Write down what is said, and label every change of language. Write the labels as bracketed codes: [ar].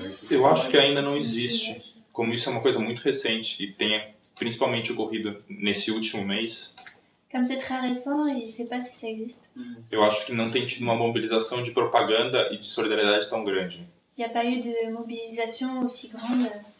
[pt] Eu acho que ainda não existe. Como isso é uma coisa muito recente e tem principalmente ocorrido nesse último mês, [fr] Comme c'est très récent, il ne sait pas si ça existe. [pt] eu acho que não tem tido uma mobilização de propaganda e de solidariedade tão grande. [fr] Il n'y a pas eu de mobilisation aussi grande.